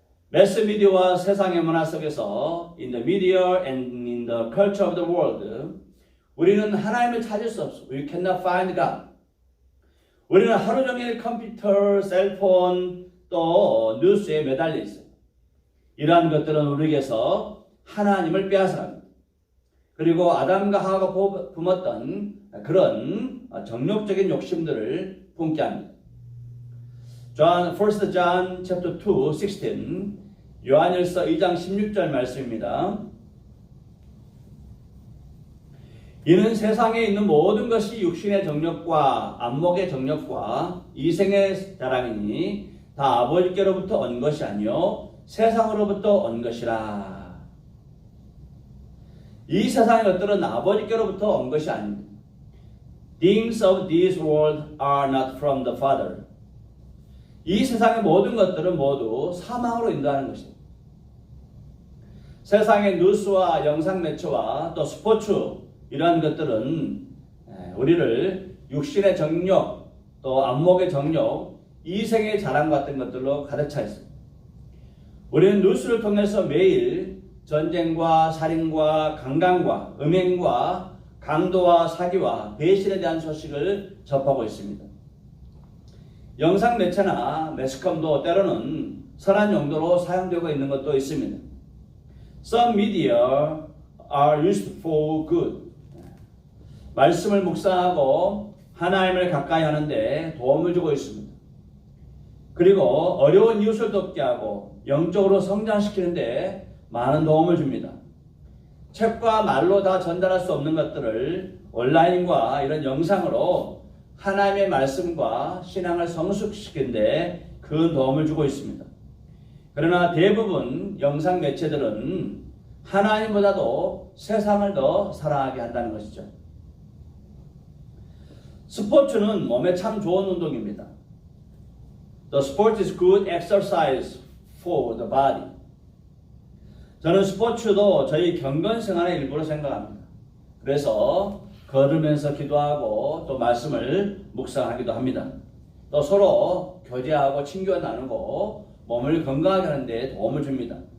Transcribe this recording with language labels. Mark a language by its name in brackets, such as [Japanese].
[Korean] 매스미디어와 세상의 문화 속에서 [English] in the media and in the culture of the world [Korean] 우리는 하나님을 찾을 수 없어. [English] We cannot find God. [Korean] 우리는 하루 종일 컴퓨터, 셀폰, 또 뉴스에 매달려 있어요. 이러한 것들은 우리에게서 하나님을 빼앗아갑니다. 그리고 아담과 하와가 품었던 그런 정욕적인 욕심들을 품게 합니다. 1 John chapter 2, 16 요한일서 2장 16절 말씀입니다. 이는 세상에 있는 모든 것이 육신의 정욕과 안목의 정욕과 이생의 자랑이니 다 아버지께로부터 온 것이 아니요 세상으로부터 온 것이라. 이 세상의 것들은 아버지께로부터 온 것이 아닙니다. [English] Things of this world are not from the Father. [Korean] 이 세상의 모든 것들은 모두 사망으로 인도하는 것입니다. 세상의 뉴스와 영상 매체와 또 스포츠 이러한 것들은 우리를 육신의 정욕, 또 안목의 정욕, 이생의 자랑 같은 것들로 가득 차 있습니다. 우리는 뉴스를 통해서 매일 전쟁과 살인과 강간과 음행과 강도와 사기와 배신에 대한 소식을 접하고 있습니다. 영상 매체나 매스컴도 때로는 선한 용도로 사용되고 있는 것도 있습니다. [English] Some media are used for good. [Korean] 말씀을 묵상하고 하나님을 가까이 하는데 도움을 주고 있습니다. 그리고 어려운 이웃을 돕게 하고 영적으로 성장시키는데 많은 도움을 줍니다. 책과 말로 다 전달할 수 없는 것들을 온라인과 이런 영상으로 하나님의 말씀과 신앙을 성숙시키는 데 큰 도움을 주고 있습니다. 그러나 대부분 영상 매체들은 하나님보다도 세상을 더 사랑하게 한다는 것이죠. 스포츠는 몸에 참 좋은 운동입니다. [English] The sport is good exercise for the body. [Korean] 저는 스포츠도 저희 경건 생활의 일부로 생각합니다. 그래서 걸으면서 기도하고 또 말씀을 묵상하기도 합니다. 또 서로 교제하고 친교를 나누고 몸을 건강하게 하는 데 도움을 줍니다.